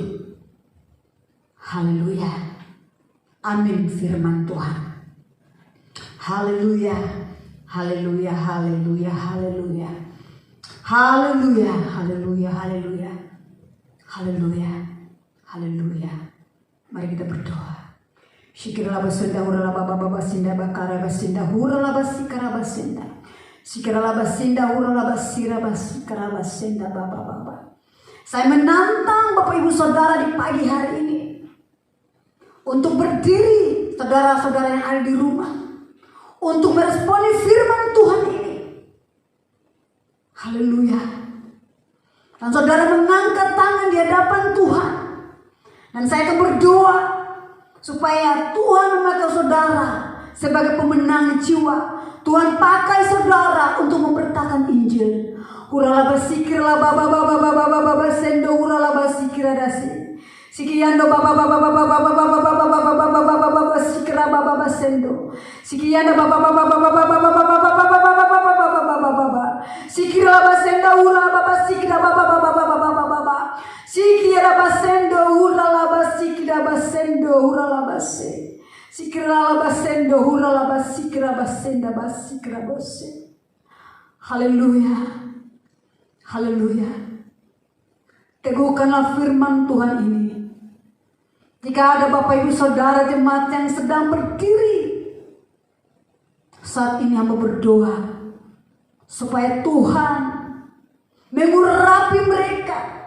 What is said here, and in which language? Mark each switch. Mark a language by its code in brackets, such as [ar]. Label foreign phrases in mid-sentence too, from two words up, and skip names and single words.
[id] Haleluya. Amin firman Tuhan. Haleluya. Haleluya, haleluya, haleluya. Haleluya, haleluya, haleluya. Haleluya, haleluya. Mari kita berdoa. Shikirala basenda hurala baba baba sinda bakara basinda hurala basikara basinda. Shikirala basinda hurala basira basikara basinda baba baba. Saya menantang Bapak Ibu Saudara di pagi hari ini untuk berdiri, saudara-saudara yang ada di rumah, untuk meresponi firman Tuhan ini. Haleluya. Dan saudara mengangkat tangan di hadapan Tuhan. Dan saya akan berdoa supaya Tuhan memakai saudara sebagai pemenang jiwa. Tuhan pakai saudara untuk memberitakan Injil. Hurala basikirala baba baba baba baba baba sendo hurala basikira dasi. Sikiando baba baba baba baba baba baba baba baba baba baba sikira baba baba sendo. Sikiando baba baba baba baba baba baba baba baba baba baba baba. Sikira baba sendo hurala baba sikira baba baba baba baba baba. Sikira baba sendo hurala baba sikira baba sendo hurala base. Sikira baba sendo hurala baba sikira baba senda baba sikira bose. Haleluya. Haleluya. Teguhkanlah firman Tuhan ini. Jika ada Bapak Ibu Saudara jemaat yang sedang berdiri, saat ini hamba berdoa supaya Tuhan mengurapi mereka.